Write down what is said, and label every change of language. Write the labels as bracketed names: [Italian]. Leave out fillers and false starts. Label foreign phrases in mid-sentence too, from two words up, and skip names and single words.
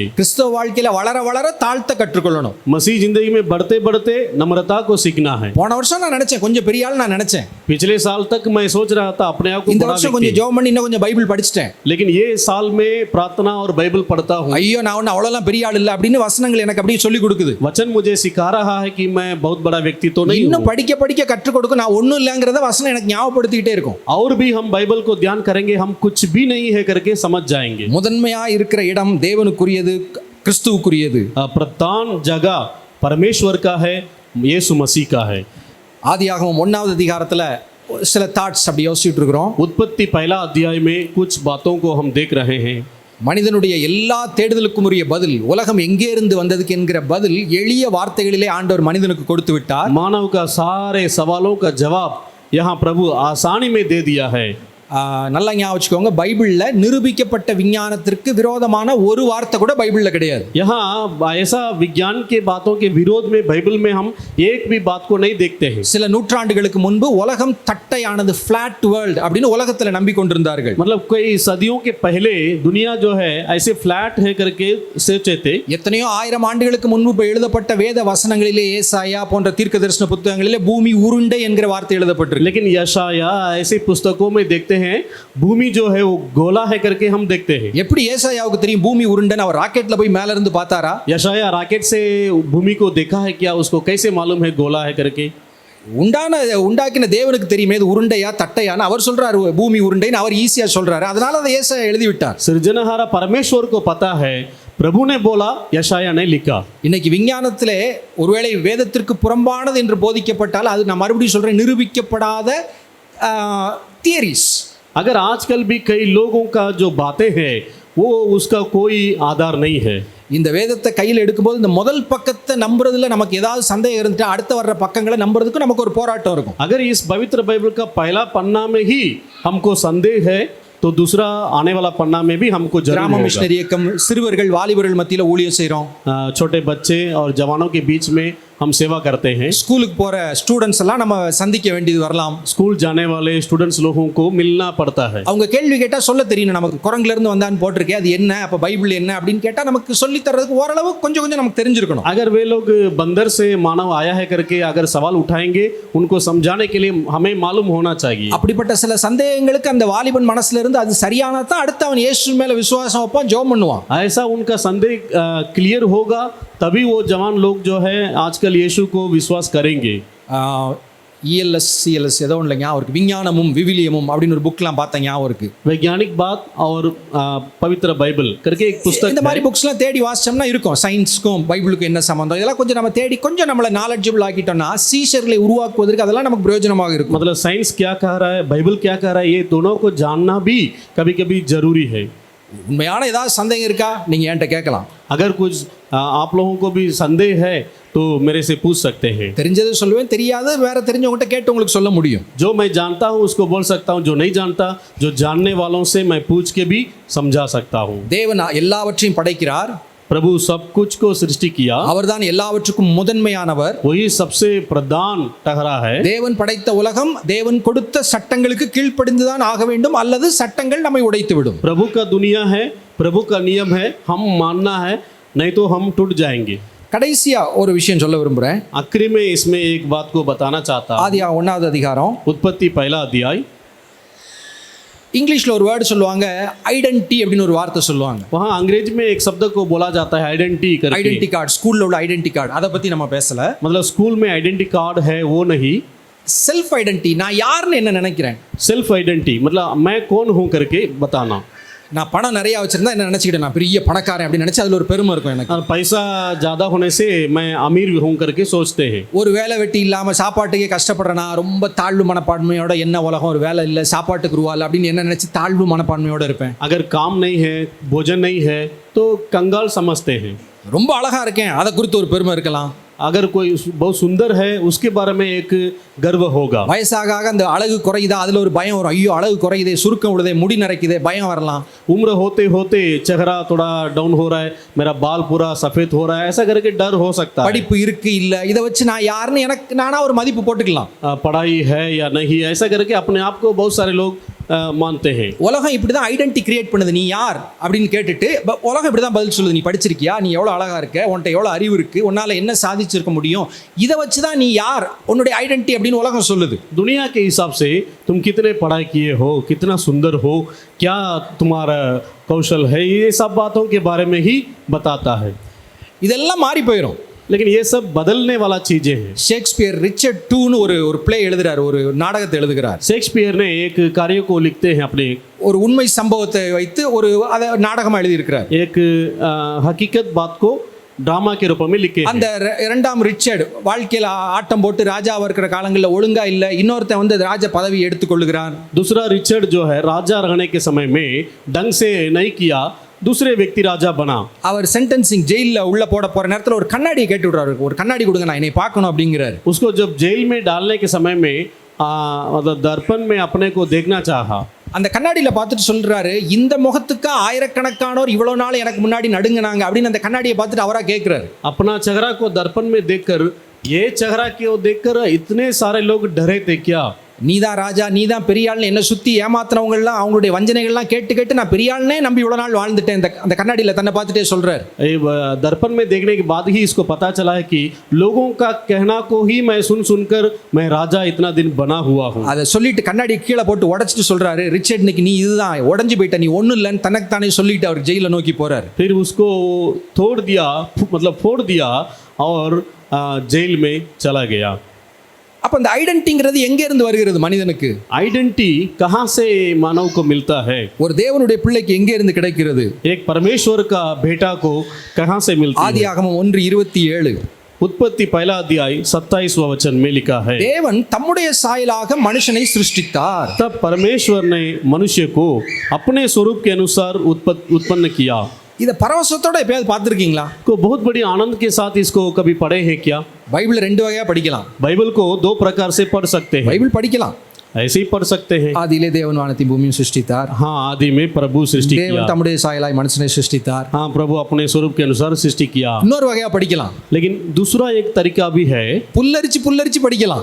[Tamil] கிறிஸ்தவ வாழ்க்கையில வளர வளர தாழ்த்த கற்றுக்கொள்ளணும். [Hindi] मसीह जिंदगी में बढ़ते बढ़ते नम्रता को सीखना है। [Tamil] போன வருஷம் நான் நினைச்சேன் கொஞ்சம் பெரிய ஆள் நான் நினைச்சேன். [Hindi] पिछले साल तक मैं सोच रहा था अपने आप को [Tamil] இந்த [Hindi] बड़ा [Tamil] வருஷம் கொஞ்சம் [Hindi] व्यक्ति, [Tamil] ஜெபம் பண்ணி இன்னும் கொஞ்சம் பைபிள் படிச்சிட்டேன். [Hindi] लेकिन ये साल में प्रार्थना और बाइबल पढ़ता हूँ। [Tamil] ஐயோ நான் ஒன்னும் அவ்வளோலாம் பெரிய ஆள் இல்லை அப்படின்னு வசனங்கள் எனக்கு அப்படியே சொல்லி கொடுக்குது. [Hindi] वचन मुझे सिखा रहा है कि मैं बहुत बड़ा व्यक्ति तो नहीं [Tamil] இன்னும் [Hindi] हूँ। [Tamil] படிக்க படிக்க கற்றுக் கொடுக்கும் நான் ஒன்றும் இல்லைங்கிறத வசனம் எனக்கு ஞாபகப்படுத்திக்கிட்டே இருக்கும். [Hindi] और भी हम बाइबल को ध्यान करेंगे, हम कुछ भी नहीं है करके समझ जाएंगे। [Tamil] முதன்மையா இருக்கிற இடம் தேவனுக்குரியது, கிறிஸ்துவுக்குரியது. [Hindi] प्रधान जगह परमेश्वर का है, यीशु मसीह का है। [Tamil] ஆதியாகமம் 1வது அதிகாரத்துல சில தாட்ஸ் அப்படி யோசிச்சுட்டு இருக்கிறோம். [Hindi] उत्पत्ति पहला अध्याय में कुछ बातों को हम देख रहे हैं। [Tamil] மனிதனுடைய எல்லா தேடுதலுக்கும் உரிய பதில், உலகம் எங்கே இருந்து வந்ததுக்கு என்கிற பதில் எளிய வார்த்தைகளிலே ஆண்டவர் மனிதனுக்கு கொடுத்து விட்டார். [Hindi] मानव का सारे सवालों का जवाब यहाँ प्रभु आसानी में दे दिया है। [Tamil] நல்லா ஞாபகம் வச்சுக்கோங்க, பைபிள்ல நிரூபிக்கப்பட்ட விஞ்ஞானத்திற்கு விரோதமான ஒரு வார்த்தை கூட பைபிள்ல கிடையாது. [Hindi] यहाँ ऐसा विज्ञान के बातों के विरोध में बाइबल में हम एक भी बात को नहीं देखते हैं। [Tamil] சில நூற்றாண்டுகளுக்கு முன்பு உலகம் தட்டையானது, [English] flat world [Tamil] அப்படின்னு உலகத்துல நம்பிக்கொண்டிருந்தார்கள். [Hindi] मतलब कई सदियों के पहले दुनिया जो है ऐसे फ्लैट है करके सोचे थे। [Tamil] எத்தனையோ ஆயிரம் ஆண்டுகளுக்கு முன்பு எழுதப்பட்ட வேத வசனங்களிலே, ஏசாயா போன்ற தீர்க்கதரிசன புத்தகங்களிலே பூமி உருண்டை என்கிற வார்த்தை எழுதப்பட்டிருக்கு. [Hindi] लेकिन यशाया ऐसे पुस्तकों में देखते हैं भूमि जो है वो गोला है करके हम देखते हैं। [Tamil] எப்படி ஏசாயாவுக்கு தெரியும் பூமி உருண்டைன்னு? அவர் ராக்கெட்ல போய் மேல இருந்து பார்த்தாரா? [Hindi] यशाया रॉकेट से भूमि को देखा है क्या? उसको कैसे मालूम है गोला है करके? [Tamil] உண்டாக்கின தேவனுக்கு தெரியுமே இது உருண்டையா தட்டையான்னு. அவர் சொல்றாரு பூமி உருண்டைன்னு, அவர் ஈஸியா சொல்றாரு. அதனால அதை ஏசாயா எழுதி விட்டார். [Hindi] सृजनहारा परमेश्वर को पता है, प्रभु ने बोला, यशाया ने लिखा। [Tamil] இன்னைக்கு விஞ்ஞானத்திலே ஒருவேளை வேதத்திற்கு புறம்பானது என்று போதிக்கப்பட்டால் அது நான் மறுபடியும் சொல்றேன், நிரூபிக்கப்படாத தியரிஸ். [Hindi] अगर आजकल भी कई लोगों का जो बातें हैं वो उसका कोई आधार नहीं है। [Tamil] இந்த வேதத்தை கையில் எடுக்கும்போது இந்த முதல் பக்கத்தை நம்புறதுல நமக்கு ஏதாவது சந்தேகம் இருந்துட்டா அடுத்து வர்ற பக்கங்களை நம்புறதுக்கு நமக்கு ஒரு போராட்டம் இருக்கும். [Hindi] अगर इस पवित्र बाइबल का पहला पन्ना में ही हमको संदेह है तो दूसरा आने वाला पन्ना में भी हमको जरूर [Tamil] கிராம [Hindi] होगा। [Tamil] மிஷனரி இயக்கம், சிறுவர்கள் வாலிபர்கள் மத்தியில் ஊழியம் செய்கிறோம். [Hindi] छोटे बच्चे और जवानों के बीच में हम सेवा करते हैं। [Tamil] ஸ்கூலுக்கு போகிற ஸ்டூடெண்ட்ஸ் எல்லாம் நம்ம சந்திக்க வேண்டியது வரலாம். [Hindi] स्कूल जाने वाले स्टूडेंट्स लोगों को मिलना पड़ता है। [Tamil] அவங்க கேள்வி கேட்டால் சொல்ல தெரியணும். நமக்கு குரங்குல இருந்து வந்தான்னு போட்டிருக்கேன், அது என்ன, அப்போ பைபிள் என்ன அப்படின்னு கேட்டால் நமக்கு சொல்லி தர்றதுக்கு ஓரளவு கொஞ்சம் கொஞ்சம் நமக்கு தெரிஞ்சிருக்கணும். [Hindi] अगर वे लोग बंदर से मानव आया है करके अगर सवाल उठाएंगे, उनको समझाने के लिए हमें मालूम होना चाहिए। [Tamil] அப்படிப்பட்ட சில சந்தேகங்களுக்கு அந்த வாலிபன் மனசுல இருந்து அது சரியானா தான் அடுத்து அவன் இயேசு மேல விசுவாசம் வைப்பான், ஜெபம் பண்ணுவான். [Hindi] ऐसा उनका संदेह क्लियर होगा तभी वो जवान लोग जो है आजकल यीशु को विश्वास करेंगे। [Tamil] இஎல்எஸ் சிஎல்எஸ் ஏதோ இல்லைங்க, அவருக்கு விஞ்ஞானமும் விவிலியமும் அப்படின்னு ஒரு புக்லாம் பார்த்தேன், ஞாபகம் இருக்கு. [Hindi] वैज्ञानिक बात और पवित्र बाइबल करके एक पुस्तक [Tamil] இந்த மாதிரி புக்ஸ்லாம் தேடி வாசிச்சோம்னா இருக்கும். சயின்ஸுக்கும் பைபிளுக்கும் என்ன சம்பந்தம், இதெல்லாம் கொஞ்சம் நம்ம தேடி கொஞ்சம் நம்மளை நாலெட்ஜபிள் ஆக்கிட்டோம்னா சீஷர்களை உருவாக்குவதற்கு அதெல்லாம் நமக்கு பிரயோஜனமாக இருக்கும். [Hindi] मतलब साइंस क्या कह रहा है, बाइबल क्या कह रहा है, ये दोनों को जानना भी कभी कभी जरूरी है। [Tamil] உண்மையான ஏதாவது சந்தேகம் இருக்கா நீங்க என்கிட்ட கேட்கலாம். [Hindi] अगर कुछ आप लोगों को भी संदेह है तो मेरे से पूछ सकते हैं। [Tamil] தெரிஞ்சது சொல்லுவேன், தெரியாது வேற தெரிஞ்சவங்ககிட்ட கேட்டு உங்களுக்கு சொல்ல முடியும். [Hindi] जो मैं जानता हूँ उसको बोल सकता हूँ, जो नहीं जानता जो जानने वालों से मैं पूछ के भी समझा सकता हूँ। [Tamil] தேவன் எல்லாவற்றையும் படைக்கிறார். [Hindi] प्रभु सब कुछ को सृष्टि किया, [Tamil] அவர்தான் எல்லாவற்றுக்கும் முதன்மையானவர். [Hindi] वही सबसे प्रधान ठहरा है. [Tamil] தேவன் படைத்த உலகம் தேவன் கொடுத்த சட்டங்களுக்கு கீழ்ப்படிந்துதான் ஆக வேண்டும், அல்லது சட்டங்கள் நம்மை உடைத்து விடும். [Hindi] प्रभु का दुनिया है, प्रभु का नियम है, हम मानना है, नहीं तो हम टूट जाएंगे. [Tamil] கடைசியா ஒரு விஷயம் சொல்ல விரும்புறேன். [Hindi] आखिरी में इसमें एक बात को बताना चाहता हूं. [Tamil] ஆதியா 1வது அதிகாரம் [Hindi] उत्पत्ति पहला अध्याय. [Tamil] இங்கிலீஷ்ல ஒரு வேர்டு சொல்லுவாங்க, ஐடென்டி அப்படின்னு ஒரு வார்த்தை சொல்லுவாங்க. [Hindi] वहाँ अंग्रेजी में एक शब्द को बोला जाता है आइडेंटिटी करके. [English] identity card, [Tamil] ஸ்கூல்ல உள்ள [English] identity card, [Tamil] அதை பத்தி நம்ம பேசல. [Hindi] मतलब स्कूल में [English] identity card [Hindi] है वो नहीं. [English] self identity, [Tamil] நான் யாருன்னு என்ன நினைக்கிறேன், [English] self identity [Hindi] मतलब मैं कौन हूँ करके बताना. [Tamil] நான் பணம் நிறைய வச்சிருந்தா என்ன நினைச்சுக்கிட்டேன், நான் பெரிய பணக்காரன் அப்படின்னு நினைச்சு அதுல ஒரு பெருமை இருக்கும் எனக்கு. [Hindi] और पैसा ज़्यादा होने से मैं अमीर हूँ करके सोचते हैं. [Tamil] ஒரு வேலை வெட்டி இல்லாம சாப்பாட்டுக்கே கஷ்டப்படுறேனா, ரொம்ப தாழ்வு மனப்பான்மையோட, என்ன உலகம் ஒரு வேலை இல்லை சாப்பாட்டுக்கு ரூபாய் அப்படின்னு என்ன நினைச்சு தாழ்வு மனப்பான்மையோட இருப்பேன். [Hindi] अगर काम नहीं है, भोजन नहीं है तो कंगाल समझते हैं. [Tamil] ரொம்ப அழகா இருக்கேன், அதை குறித்து ஒரு பெருமை இருக்கலாம். [Hindi] अगर कोई बहुत सुंदर है उसके बारे में एक गर्व होगा. [Tamil] வயசாக ஆக அந்த அழகு குறையுதா, அதுல ஒரு பயம் வரும். ஐயோ அழகு குறையுதே, சுருக்கம் விடுதே, முடி நரைக்குதே, பயம் வரலாம். [Hindi] उम्र होते होते चेहरा थोड़ा डाउन हो रहा है, मेरा बाल पूरा सफेद हो रहा है, ऐसा करके डर हो सकता है. [Tamil] படிப்பு இருக்கு இல்ல, இதை வச்சு நான் யாருன்னு எனக்கு நானா ஒரு மதிப்பு போட்டுக்கலாம். [Hindi] पढ़ाई है या नहीं, ऐसा करके अपने आप को बहुत सारे लोग मानते हैं. [Tamil] உலகம் இப்படிதான் [English] identity create [Tamil] பண்ணுது. நீ யார் அப்படின்னு கேட்டுட்டு உலகம் இப்படிதான் பதில் சொல்லுது. நீ படிச்சிருக்கியா, நீ எவ்வளவு அழகா இருக்க, உன்கிட்ட எவ்வளவு அறிவு இருக்கு, உன்னால என்ன சாதிச்சிருக்க முடியும், இதை வச்சுதான் நீ யார், உன்னுடைய ஐடென்டி அப்படின்னு உலகம் சொல்லுது. [Hindi] दुनिया के हिसाब से तुम कितने पढ़ाई किए हो, कितना सुंदर हो, क्या तुम्हारा कौशल है, ये सब बातों के बारे में ही बताता है. [Tamil] இதெல்லாம் மாறி போயிடும். [Hindi] लेकिन ये सब बदलने वाला चीजें हैं. [Tamil] ஷேக்ஸ்பியர் ரிச்சர்ட் டூன்னு ஒரு பிளே எழுதுறாரு, ஒரு நாடகத்தை எழுதுகிறார். [Hindi] शेक्सपियर ने एक कार्य को लिखते हैं अपने, [Tamil] ஒரு உண்மை சம்பவத்தை வைத்து ஒரு அதை நாடகமா எழுதியிருக்கிறார். [Hindi] एक हकीकत बात को ड्रामा के रूप में लिखे [Tamil] அந்த இரண்டாம் ரிச்சர்ட் வாழ்க்கையில ஆட்டம் போட்டு ராஜாவா இருக்கிற காலங்களில் ஒழுங்கா இல்ல, இன்னொருத்தன் வந்து ராஜ பதவி எடுத்துக்கொள்ளுகிறான். [Hindi] दूसरा रिचर्ड जो है राजा रहने के समय में ढंग से नहीं किया, दूसरे व्यक्ति राजा बना. [Tamil] அவர் சென்டென்சிங் ஜெயிலில் உள்ள போட போற நேரத்தில் ஒரு கண்ணாடியை கேட்டு விடுறாரு, ஒரு கண்ணாடி கொடுங்க நான் என்னை பார்க்கணும் அப்படிங்கிறார். [Hindi] उसको जब जेल में डालने के समय में मतलब दर्पण में अपने को देखना चाहा. [Tamil] அந்த கண்ணாடியில் பார்த்துட்டு சொல்றாரு, இந்த முகத்துக்கு ஆயிரக்கணக்கானோர் இவ்வளவு நாள் எனக்கு முன்னாடி நடுங்கினாங்க அப்படின்னு அந்த கண்ணாடியை பார்த்துட்டு அவரா கேட்கிறாரு. [Hindi] अपना चेहरा को दर्पण में देखकर, ये चेहरा को देखकर इतने सारे लोग डरे थे क्या? [Tamil] நீதான் ராஜா, நீதான் பெரியாள்னு என்ன சுத்தி ஏமாத்தினவங்கலாம் அவங்களுடைய வஞ்சனைகள்லாம் கேட்டு கேட்டு நான் பெரியாள்னே நம்பி இவ்வளவு நாள் வாழ்ந்துட்டேன். அந்த கண்ணாடியில் தன்னை பார்த்துட்டே சொல்றாரு. [Hindi] दर्पण में देखने के बाद ही इसको पता चला है कि लोगों का कहना को ही मैं सुन सुनकर मैं राजा इतना दिन बना हुआ हूँ. [Tamil] அதை சொல்லிட்டு கண்ணாடி கீழே போட்டு உடைச்சிட்டு சொல்றாரு, ரிச்சர்ட் இன்னைக்கு நீ இதுதான் உடஞ்சு போயிட்ட, நீ ஒன்றும் இல்லைன்னு தனக்கு தானே சொல்லிட்டு அவர் ஜெயிலை நோக்கி போறாரு. [Hindi] फिर उसको तोड़ दिया, मतलब फोड़ दिया और जेल में चला गया. [Tamil] அப்ப அந்த ஐடென்டிங்கிறது எங்க இருந்து வருகிறது மனிதனுக்கு? [Hindi] आइडेंटिटी कहाँ से मानव को मिलता है? [Tamil] ஒரு தேவனுடைய பிள்ளைக்கு எங்கே இருந்து கிடைக்கிறது? [Hindi] एक परमेश्वर का बेटा को कहाँ से मिलती है? [Tamil] ஆதியாகமம் 1:27. [Hindi] उत्पत्ति पहला अध्याय 27वां वचन में लिखा है, [Tamil] தேவன் தம்முடைய சாயலாக மனுஷனை சிருஷ்டித்தார். [Hindi] तब परमेश्वर ने मनुष्य को अपने स्वरूप के अनुसार उत्पन्न किया. [Tamil] இதை பரவசத்தோட எப்பயாவது பார்த்துருக்கீங்களா? [Hindi] को बहुत बड़ी आनंद के साथ इसको कभी पढ़े हैं क्या? [Tamil] பைபிள் ரெண்டு வகையா படிக்கலாம். [Hindi] बाइबल को दो प्रकार से पढ़ सकते हैं. [Tamil] பைபிள் படிக்கலாம். [Hindi] ऐसे ही पढ़ सकते हैं. [Tamil] ஆதியிலே தேவன் வானத்தையும் பூமியும் சிருஷ்டித்தார். [Hindi] हाँ, आदि में प्रभु सृष्टि किया. [Tamil] தேவன் தம்முடைய சாயலாய் மனுஷனை சிருஷ்டித்தார். [Hindi] हाँ, प्रभु अपने स्वरूप के अनुसार सृष्टि किया. [Tamil] இன்னொரு வகையா படிக்கலாம். [Hindi] लेकिन दूसरा एक तरीका भी है, [Tamil] புல்லரிச்சு படிக்கலாம்.